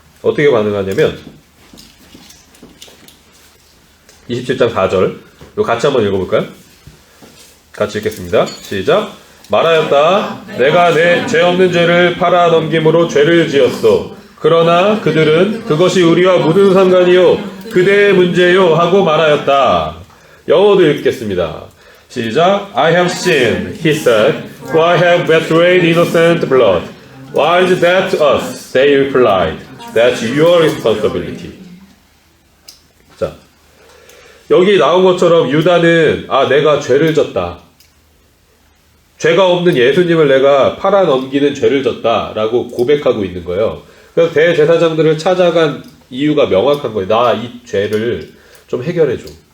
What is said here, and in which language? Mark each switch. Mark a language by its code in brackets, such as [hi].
[ko] 어떻게 반응하냐면 27장 4절 이거 같이 한번 읽어볼까요? 같이 읽겠습니다. 시작. 말하였다. 내가 내 죄 없는 죄를 팔아 넘김으로 죄를 지었소. 그러나 그들은 그것이 우리와 무슨 상관이요 그대의 문제요 하고 말하였다. 영어도 읽겠습니다. 시작. [en] I have sinned, he said, for I have betrayed innocent blood. Why is that to us? They replied. That's your responsibility. [ko] 자, 여기 나온 것처럼 유다는 내가 죄를 졌다. 죄가 없는 예수님을 내가 팔아 넘기는 죄를 졌다라고 고백하고 있는 거예요. 그래서 대제사장들을 찾아간 이유가 명확한 거예요. 나 이 죄를 좀 해결해줘.